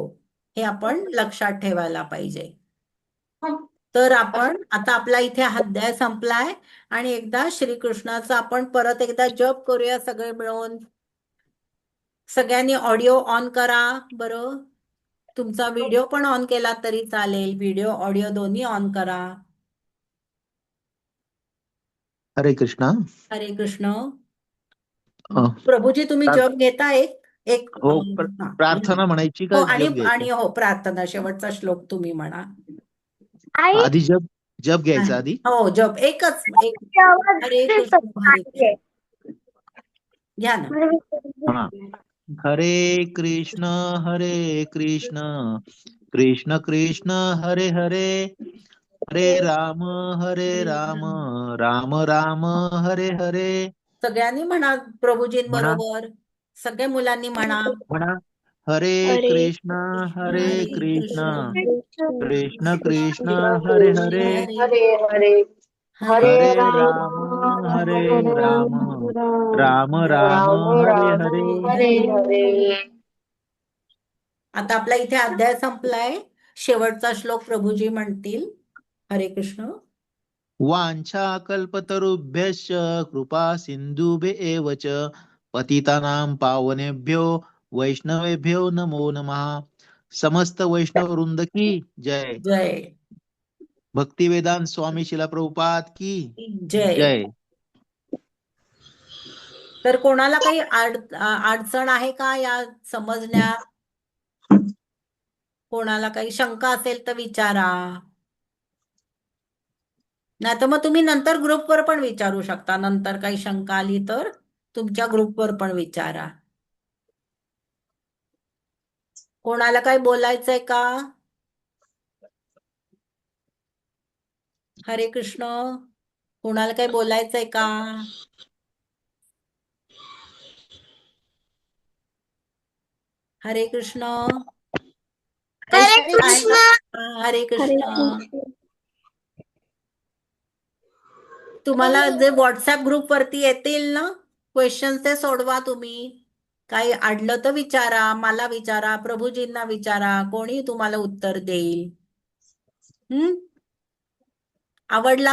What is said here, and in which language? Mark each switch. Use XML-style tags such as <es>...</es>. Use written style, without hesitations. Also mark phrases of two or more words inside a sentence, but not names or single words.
<mr>हे आपण लक्षात ठेवायला पाहिजे. तर आपण आता आपला इथे हा अध्याय संपलाय आणि एकदा श्रीकृष्णाचा आपण परत एकदा जप करूया सगळे मिळून. सगळ्यांनी ऑडिओ ऑन करा बरं. तुमचा व्हिडिओ पण ऑन केला तरी चालेल. व्हिडिओ ऑडिओ दोन्ही ऑन करा. हरे कृष्णा. हरे कृष्ण. अं, प्रभूजी तुम्ही प्रार- जप घेता एक एक हो हा. प्रार्थना म्हणायची हो, का जप घ्यायचं? आणि हो, प्रार्थना शेवटचा श्लोक तुम्ही म्हणा. आई आधी जप जप घ्यायचा आधी. हो, जप एकच एक. आवाज हरे येतो कृष्ण हरे कृष्ण नाहीये. घ्या ना. हा. हरे कृष्ण कृष्ण कृष्ण हरे हरे, हरे राम राम राम हरे हरे. सगळ्यांनी म्हणा म्हणा प्रभूजींबरोबर. सगळ्या मुलांनी म्हणा. म्हणा. हरे कृष्ण हरे कृष्ण कृष्ण कृष्ण हरे हरे, हरे हरे हरे हरे राम राम राम राम राम राम हरे राम हरे. हरे हरे. आता आपला इथे अध्याय संपलाय. शेवटचा श्लोक प्रभूजी म्हणतील. हरे कृष्ण.</mr> <sa>वाञ्छा कल्पतरुभ्यश्च कृपा सिन्धुभ्य एव च पतितानां पावनेभ्यो वैष्णवेभ्यो नमो नमः.</sa> <hi>समस्त वैष्णव वृंद की जय. जय भक्तिवेदांत स्वामी शिला प्रभुपाद की जय. जय.</hi> <mr>तर कोणाला काही अडचण आहे का या समजण्यात? कोणाला काही शंका असेल तर विचारा. नाही तर मग तुम्ही नंतर ग्रुपवर पण विचारू शकता. नंतर काही शंका आली तर तुमच्या ग्रुपवर पण विचारा. कोणाला काही बोलायचंय का? हरे कृष्ण. कोणाला काही बोलायचंय का? हरे कृष्ण. काही हरे शंका आहे कृष्ण. का? हरे कृष्ण. तुम्हाला जे व्हॉट्सअप ग्रुप वरती येतील ना क्वेश्चन, ते सोडवा तुम्ही. काही अडलं तर विचारा, मला विचारा, प्रभूजींना विचारा, कोणी तुम्हाला उत्तर देईल. आवडला का अध्याय?</mr>